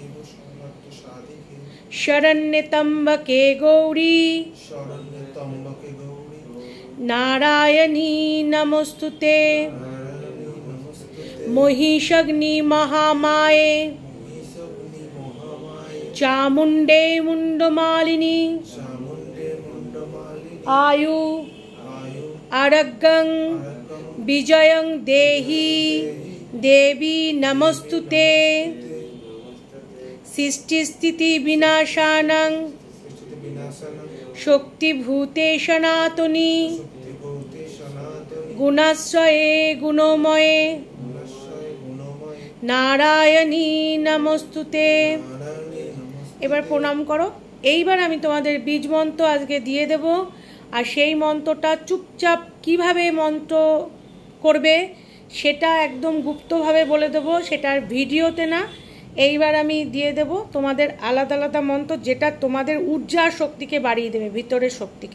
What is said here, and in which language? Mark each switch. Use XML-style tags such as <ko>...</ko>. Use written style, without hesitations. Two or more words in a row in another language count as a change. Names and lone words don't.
<sa>শরণ্যে ত্র্যম্বকে গৌরী নারায়ণী নমস্তুতে। মহিষগ্নি মহামায়ে চামুণ্ডে মুণ্ডমালিনী आयु आरोग्यं विजयं देहि देवी नमस्तुते। सृष्टिस्थिति विनाशानं शक्तिभूते सनातनी गुणाश्रये गुणमये नारायणी नमस्तुते।</sa> <bn>এবার প্রণাম করো। এইবার আমি তোমাদের বীজ মন্ত্র আজকে দিয়ে দেব, আর সেই মন্ত্রটা চুপচাপ কিভাবে মন্ত্র করবে সেটা একদম গুপ্তভাবে বলে দেবো, সেটার ভিডিওতে না। এইবার আমি দিয়ে দেব তোমাদের আলাদা আলাদা মন্ত্র, যেটা তোমাদের ঊর্জা শক্তিকে বাড়িয়ে দেবে, ভিতরের শক্তিকে।</bn>